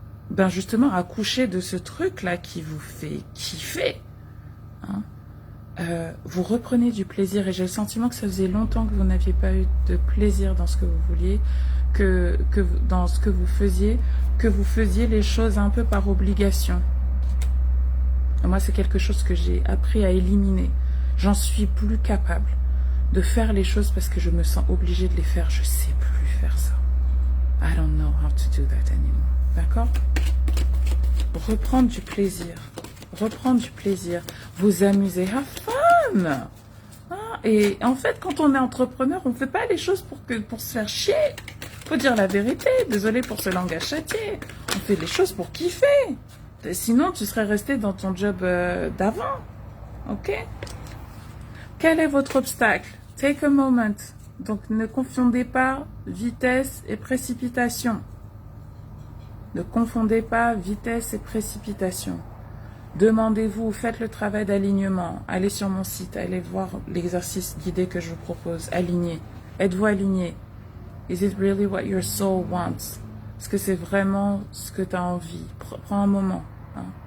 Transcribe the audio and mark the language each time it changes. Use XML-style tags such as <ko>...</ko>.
<fr>ben justement à coucher de ce truc-là qui vous fait kiffer, hein, vous reprenez du plaisir. Et j'ai le sentiment que ça faisait longtemps que vous n'aviez pas eu de plaisir dans ce que vous vouliez, dans ce que vous faisiez les choses un peu par obligation. Et moi, c'est quelque chose que j'ai appris à éliminer. J'en suis plus capable de faire les choses parce que je me sens obligée de les faire. Je sais plus faire ça.</fr> <en>I don't know how to do that anymore.</en> <fr>D'accord? Reprendre du plaisir. Reprendre du plaisir. Vous amuser.</fr> <en>Have fun!</en> <fr>Ah, et en fait, quand on est entrepreneur, on ne fait pas les choses pour se faire chier. Faut dire la vérité. Désolé pour ce langage châtié. On fait les choses pour kiffer. Sinon, tu serais resté dans ton job d'avant. Ok? Quel est votre obstacle?</fr> <en>Take a moment.</en> <fr>Donc, ne confondez pas vitesse et précipitation. Ne confondez pas vitesse et précipitation. Demandez-vous, faites le travail d'alignement. Allez sur mon site, allez voir l'exercice guidé que je vous propose. Alignez. Êtes-vous aligné?</fr> <en>Is it really what your soul wants?</en> <fr>Est-ce que c'est vraiment ce que tu as envie? Prends un moment. Hein.</fr>